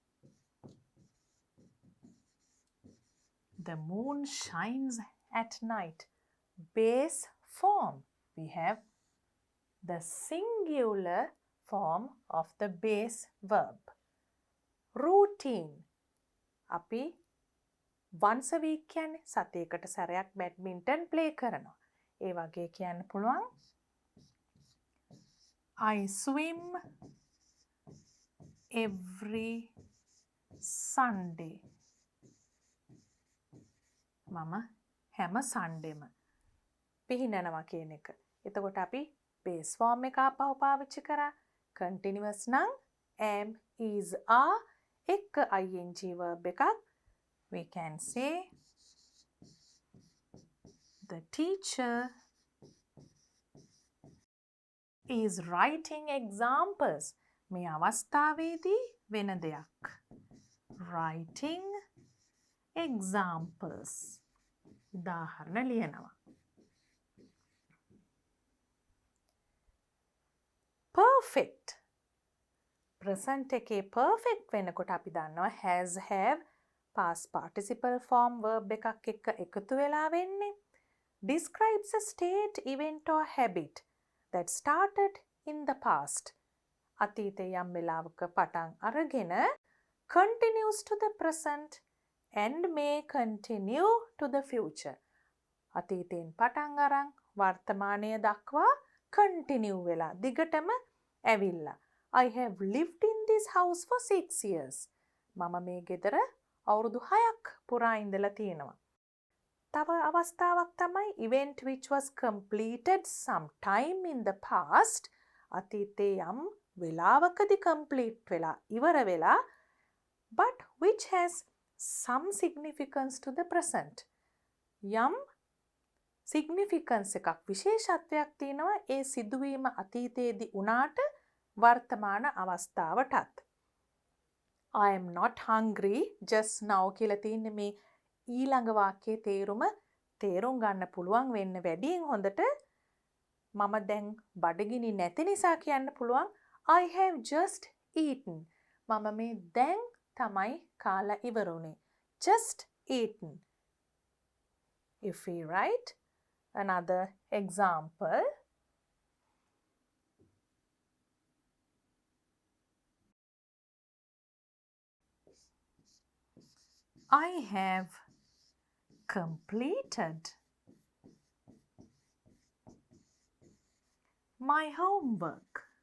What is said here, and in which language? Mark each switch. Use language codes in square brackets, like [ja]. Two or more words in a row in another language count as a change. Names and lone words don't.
[en] The moon shines at night. Base form. We have the singular form of the base verb. [si] Routine. අපි [en] once a week [si] කියන්නේ සතියකට සැරයක් [en] badminton play [si] කරනවා. ඒ වගේ කියන්න පුළුවන් [en] I swim every Sunday. [si] මම හැම සන්ඩේම පිහිනනවා කියන එක. එතකොට අපි [en] base form [si] එක ආපහු පාවිච්චි කරා. continuous නම් [en] am is are [si] එක්ක [en] ing verb [si] එකක්. [en] We can say the teacher is writing examples. [si] මේ අවස්ථාවේදී වෙන දෙයක්. [en] Writing examples. [si] උදාහරණ ලියනවා. Perfect. present එකේ perfect වෙනකොට අපි දන්නවා [en] has have past participle form verb [si] එකක් එක්ක එකතු වෙලා වෙන්නේ. [en] Describes a state, event or habit that started in the past. [si] අතීතයේ යම් වෙලාවක පටන් අරගෙන [en] continues to the present and may continue to the future. [si] අතීතයෙන් පටන් අරන් වර්තමානය දක්වා continue වෙලා දිගටම ඇවිල්ලා. [en] I have lived in this house for 6 years. [si] මම මේ ගෙදර අවුරුදු 6ක් පුරා ඉඳලා තියෙනවා. තව අවස්ථාවක් තමයි [en] event which was completed sometime in the past. [si] අතීතයේ යම් වෙලාවකදී complete වෙලා ඉවර වෙලා [en] but which has some significance to the present. [si] යම් significance එකක් විශේෂත්වයක් තියෙනවා ඒ සිදුවීම අතීතයේදී උනාට වර්තමාන අවස්ථාවටත්. [en] I am not hungry just now [si] කියලා තියෙන්නේ මේ ඊළඟ වාක්‍යයේ තේරුම් ගන්න පුළුවන් වෙන්න වැඩියෙන් හොඳට මම දැන් බඩගිනි නැති නිසා කියන්න පුළුවන් [en] I have just eaten. [si] මම මේ දැන් තමයි කාලා ඉවරුනේ. [en] Just eaten. If we write another example, I have completed my homework.